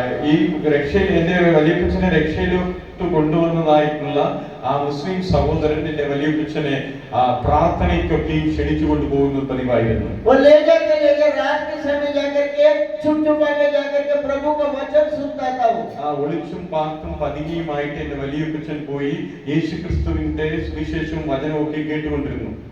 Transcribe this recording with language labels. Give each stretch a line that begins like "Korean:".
Malayalam: ഈ രക്ഷയിൽ എന്റെ വലിയപ്പച്ചനെ രക്ഷയിലോട്ട് കൊണ്ടുവന്നതായിട്ടുള്ള ആ മുസ്ലിം സഹോദരൻ എന്റെ വലിയപ്പച്ചനെ പ്രാർത്ഥനയ്ക്കൊക്കെയും ക്ഷണിച്ചു കൊണ്ടുപോകുന്നത് പതിവായിരുന്നു.
Hindi: वो ले जाकर रात के समय जाकर के छुप छुपा के जाकर के प्रभु का वचन सुनता था वो।
Malayalam: ഒളിച്ചും പാത്തും പതുങ്ങിയുമായിട്ട് എന്റെ വലിയപ്പച്ചൻ പോയി യേശു ക്രിസ്തുവിന്റെ സുവിശേഷവും വചനവും ഒക്കെ കേട്ടുകൊണ്ടിരുന്നു.